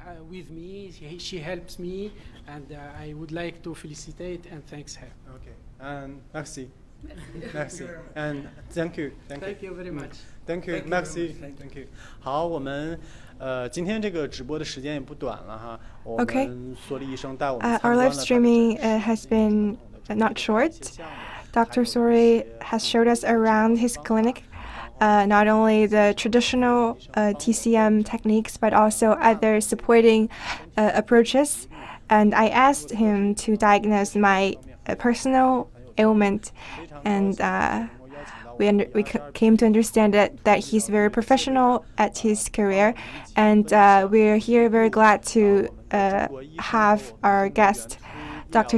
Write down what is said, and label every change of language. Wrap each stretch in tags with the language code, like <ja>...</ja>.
<en>With me, she helps me, and I would like to felicitate and thanks her. Okay, and merci, and thank you very much. Thank you, merci, thank you.</en> <zh>好，我们今天这个直播的时间也不短了哈。我们索里医生带我们参观</zh> <en>Our</en> <zh>了</zh> <en>live streaming has been not short. Dr. Sori has showed us around his clinic. not only the traditional TCM techniques, but also other supporting approaches. And I asked him to diagnose my personal ailment, and we came to understand that he's very professional at his career, and we're here very glad to have our guest, Dr.</en>